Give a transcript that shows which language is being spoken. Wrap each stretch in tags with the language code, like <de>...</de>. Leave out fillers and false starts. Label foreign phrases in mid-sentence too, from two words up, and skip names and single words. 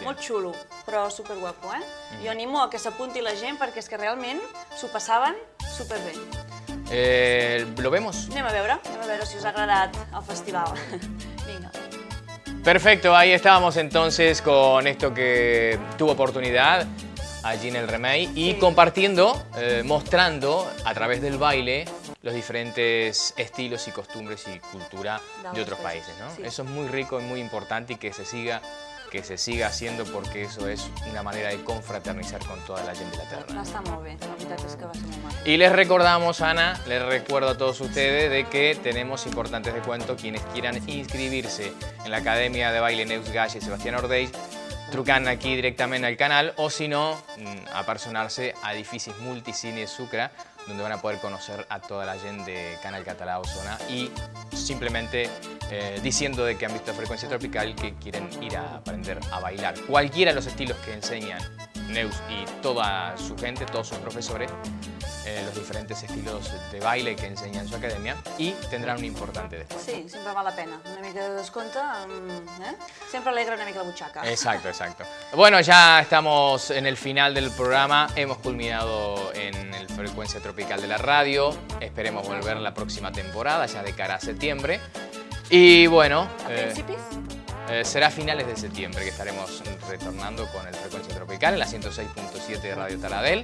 <ca>Molt xulo, però superguapo, eh? Jo animo a que s'apunti la gent perquè és que realment s'ho passaven superbé.</ca> <es>¿Lo vemos?</es> <ca>Anem a veure si us ha agradat el festival. Vinga.</ca> <es>Perfecto, ahí estábamos entonces con esto que tuvo oportunidad allí en el Remei y compartiendo, mostrando a través del baile los diferentes estilos y costumbres y cultura de otros países, ¿no? Sí. Eso es muy rico y muy importante y que se siga haciendo porque eso es una manera de confraternizar con toda la gente de la tierra.</es> <ca>Està molt bé, la veritat és que va ser molt maco.</ca> <es>Y les recordamos, Ana, les recuerdo a todos ustedes de que tenemos importantes descuentos. Quienes quieran inscribirse en la Academia de Baile Neus Gaja y Sebastián Ordech, trucan aquí directamente al canal o si no, a personarse a Edificis Multicine Sucre, donde van a poder conocer a toda la gente de Canal Català Osona y simplemente diciendo de que han visto Frecuencia Tropical que quieren ir a aprender a bailar. Cualquiera de los estilos que enseñan Neus y toda su gente, todos sus profesores, los diferentes estilos de baile que enseña en su academia y tendrán un importante descuento.</es> <ca>Sí, sempre val la pena. Una mica de descompte, sempre alegra una mica la butxaca.</ca> <es>Exacto, exacto. Bueno, ya estamos en el final del programa. Hemos culminado en el Frecuencia Tropical de la radio. Esperemos volver la próxima temporada, ya de cara a septiembre. Y bueno,</es> <ca>A principis?</ca> <es>será a finales de septiembre que estaremos retornando con el Frecuencia Tropical en la 106.7 de Radio Taradell.</es>